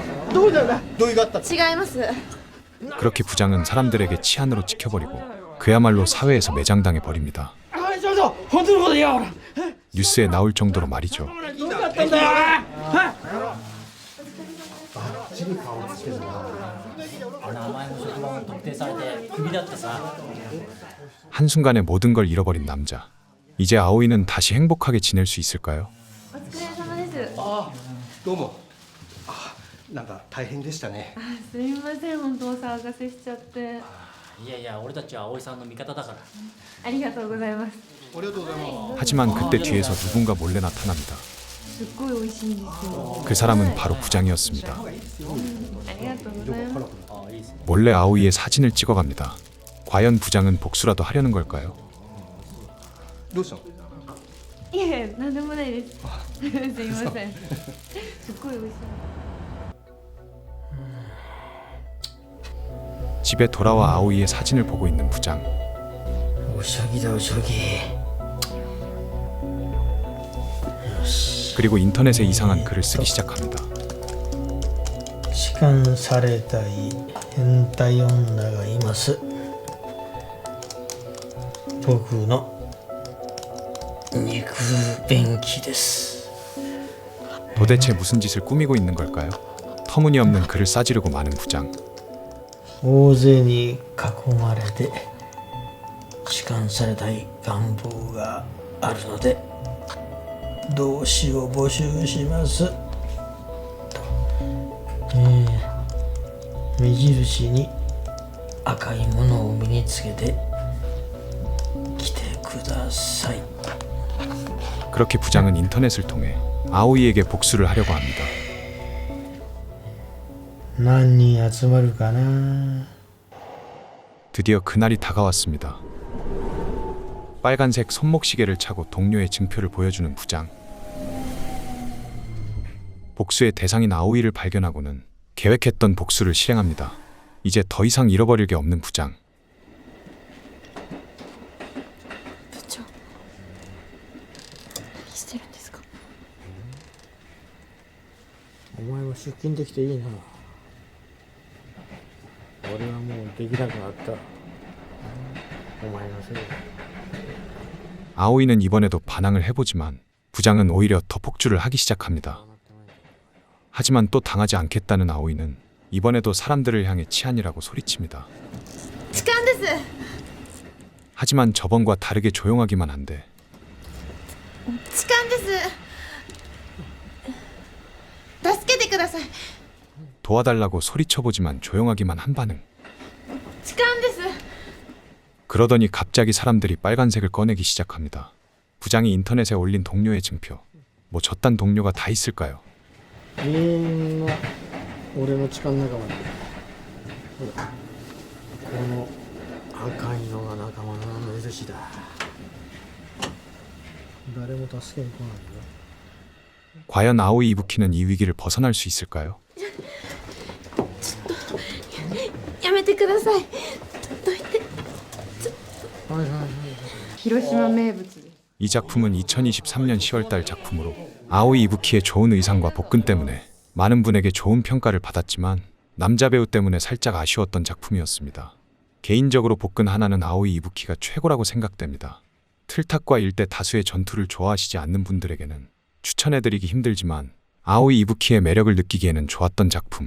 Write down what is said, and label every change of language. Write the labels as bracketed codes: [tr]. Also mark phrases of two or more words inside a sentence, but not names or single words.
[ja] 同意だよな。同意があった。違います。 [ko] 그렇게 부장은 사람들에게 치안으로 지켜버리고 그 그야말로 사회에서 매장당해 버립니다. [ja] ちょっと本当のこと言やほら [ko] 뉴스에 나올 정도로 말이죠. [ja] どうだったんだよ名前も職場も特定されてクビだってさ [ko] 한순간에 모든 걸 잃어버린 남자. 이제 아오이는 다시 행복하게 지낼 수 있을까요? [ja] お疲れ様です。どうも。あ、なんか大変でしたね。すみません、本当お騒がせしちゃって。いやいや俺たちは葵さんの味方だからありがとうございます。ありがとうございます。 [ko] 하지만 그때 뒤에서 누군가 몰래 나타납니다. [ja] すっごい美味しいんですよ。 [ko] 그 사람은 바로 부장이었습니다. [ja] ありがとうございます。あいいっすね [ko] 몰래 아오이의 사진을 찍어갑니다. 과연 부장은 복수라도 하려는 걸까요? [ja] どうしたの？いえ、なんでもないです。すいません。すっごい美味しい。 [ko] 집에 돌아와 아오이의 사진을 보고 있는 부장. [ja] おしゃぎだおしゃぎ [ko] 그리고 인터넷에 이상한 글을 쓰기 시작합니다. [ja] 痴漢されたい変態女がいます僕の肉便器です [ko] 도대체 무슨 짓을 꾸미고 있는 걸까요? 터무니없는 글을 싸지르고 마는 부장. [ja] 大勢に囲まれて痴漢されたい願望があるので同志を募集しますと、目印に赤いものを身につけて来てください [ko] 그렇게 부장은 인터넷을 통해 아오이에게 복수를 하려고 합니다. [ja] 何人集まるかな [ko] 드디어 그날이 다가왔습니다. 빨간색 손목시계를 차고 동료의 증표를 보여주는 부장. 복수의 대상인 아오이를 발견하고는 계획했던 복수를 실행합니다. 이제 더 이상 잃어버릴 게 없는 부장. [ja] 部長、何してるんですか。お前も出勤できていいな俺はもうできなくなったお前のせいだ [ko] 아오이는 이번에도 반항을 해보지만 부장은 오히려 더 폭주를 하기 시작합니다. 하지만 또 당하지 않겠다는 아오이는 이번에도 사람들을 향해 치안이라고 소리칩니다. [ja] 痴漢です。 [ko] 하지만 저번과 다르게 조용하기만 한데 [ja] 痴漢です。助けてください。 [ko] 도와달라고 소리쳐보지만 조용하기만 한 반응. [ja] 痴漢です。 [ko] 그러더니 갑자기 사람들이 빨간색을 꺼내기 시작합니다. 부장이 인터넷에 올린 동료의 증표. 뭐 저딴 동료가 다 있을까요? [ja] みんな俺の痴漢仲間だほらこの赤いのが仲間の目印だ誰も助けに来ないよ [ko] 과연 아오이 이부키는 이 위기를 벗어날 수 있을까요? [ja] やめてください。どいて。広島名物で。 [ko] 이 작품은 2023년 10월달 작품으로 아오이 이부키의 좋은 의상과 복근 때문에 많은 분에게 좋은 평가를 받았지만 남자 배우 때문에 살짝 아쉬웠던 작품이었습니다. 개인적으로 복근 하나는 아오이 이부키가 최고라고 생각됩니다. 틀탁과 일대 다수의 전투를 좋아하시지 않는 분들에게는 추천해드리기 힘들지만 아오이 이부키의 매력을 느끼기에는 좋았던 작품.